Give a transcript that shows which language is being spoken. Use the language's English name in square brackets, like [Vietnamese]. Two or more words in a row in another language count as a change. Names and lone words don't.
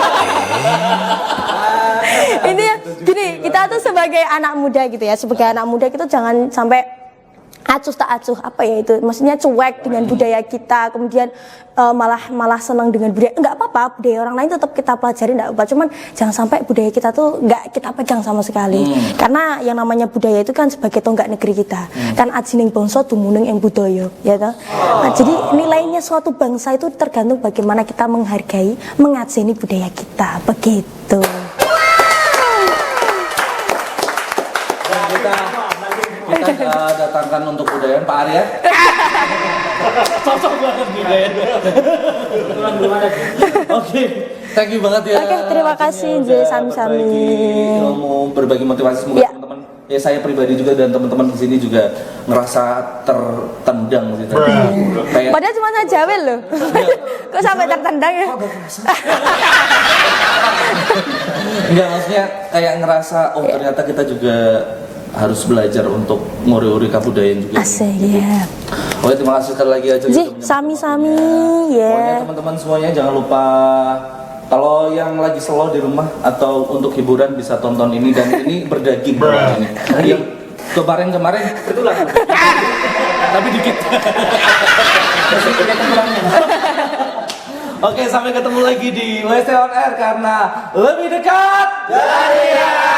[Indonesian] Intinya gini, kita tuh sebagai anak muda gitu ya, sebagai anak muda kita jangan sampai acuh tak acuh apa ya itu, maksudnya cuek dengan budaya kita, kemudian malah senang dengan budaya. Enggak apa-apa, budaya orang lain tetap kita pelajari, enggak apa, cuman jangan sampai budaya kita tuh enggak kita pegang sama sekali. Karena yang namanya budaya itu kan sebagai tonggak negeri kita. [Javanese] Kan ajining bangsa dumunung ing budaya, [Indonesian] ya toh. Nah, jadi nilainya suatu bangsa itu tergantung bagaimana kita menghargai, mengajeni budaya kita, begitu. Kita datangkan untuk budaya Pak Arya. Sosok banget budaya. Oke, [English] thank you [Indonesian] banget ya. Oke, terima kasih J, sami-sami. Ilmu berbagi motivasi, semoga Ya. teman-teman, ya saya pribadi juga dan teman-teman di sini juga ngerasa tertendang gitu. Kayak Padahal cuma saya jawel loh. Kok sampai tertendang ya? enggak, maksudnya kayak ngerasa ternyata kita juga harus belajar untuk ngori-ngori kebudayaan juga. Asik ya. Oke, terima kasih sekali lagi aja. Ji, sami-sami Pokoknya ya. teman-teman semuanya jangan lupa kalau yang lagi slow di rumah atau untuk hiburan bisa tonton ini, dan ini berdaging ini. Yang kemarin Itulah. tapi dikit. Oke, sampai ketemu lagi di WC On Air karena lebih dekat dari ya.